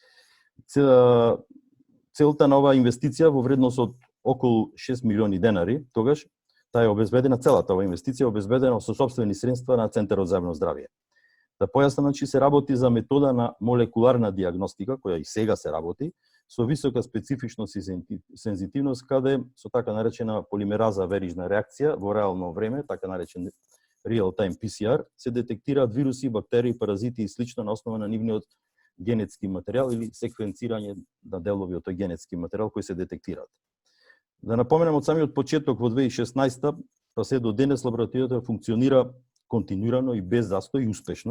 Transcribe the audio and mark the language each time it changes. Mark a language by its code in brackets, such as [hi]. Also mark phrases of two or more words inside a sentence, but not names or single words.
[mk] Целта на оваа инвестиција во вредност од околу 6 милиони денари, тогаш таа е обезбедена, целата оваа инвестиција е обезбедена со сопствени средства на Центарот за јавно здравје. Да појаснам, значи се работи за метода на молекуларна диагностика, која и сега се работи, со висока специфичност и сензитивност, каде со така наречена полимераза верижна реакција во реално време, така наречен [en] real-time PCR, [mk] се детектираат вируси, бактерии, паразити и слично на основа на нивниот генетски материјал или секвенцирање на делови од тој генетски материјал кои се детектираат. Да напоменам, од самиот почеток во 2016 па се до денес лабораторијата функционира континуирано и без застој и успешно.